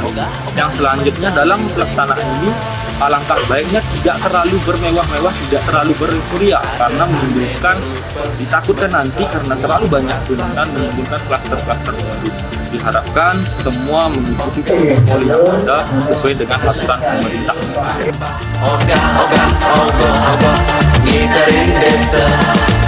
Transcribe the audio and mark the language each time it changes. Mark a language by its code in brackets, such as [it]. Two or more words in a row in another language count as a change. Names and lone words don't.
[id] Yang selanjutnya dalam pelaksanaan ini alangkah baiknya tidak terlalu bermewah-mewah, tidak terlalu bermeriah, karena menimbulkan, ditakutkan nanti karena terlalu banyak kerumunan menimbulkan klaster-klaster baru. Diharapkan semua mengikuti protokol yang ada sesuai dengan aturan pemerintah. [ban] Oga, oga, ogo, ogo, ngiterin desa.